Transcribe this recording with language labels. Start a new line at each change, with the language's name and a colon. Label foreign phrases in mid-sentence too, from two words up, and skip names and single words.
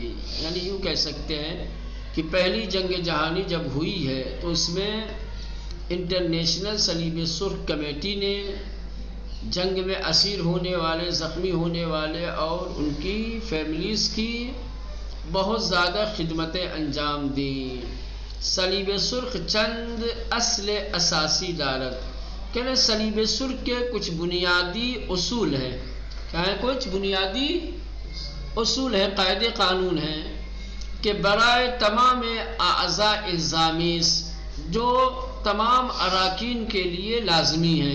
Urdu: یعنی یوں کہہ سکتے ہیں کہ پہلی جنگ جہانی جب ہوئی ہے تو اس میں انٹرنیشنل صلیب سرخ کمیٹی نے جنگ میں اسیر ہونے والے، زخمی ہونے والے اور ان کی فیملیز کی بہت زیادہ خدمتیں انجام دیں.
Persian: صلیب سرخ چند اصل اساسی دارت
Urdu: کہنے صلیب سرخ کے کچھ بنیادی اصول ہیں، کیا ہیں؟ کچھ بنیادی اصول ہیں، قاعدے قانون ہیں کہ
Persian: برائے تمام اعضاء الزامیس
Urdu: جو تمام اراکین کے لیے لازمی ہیں.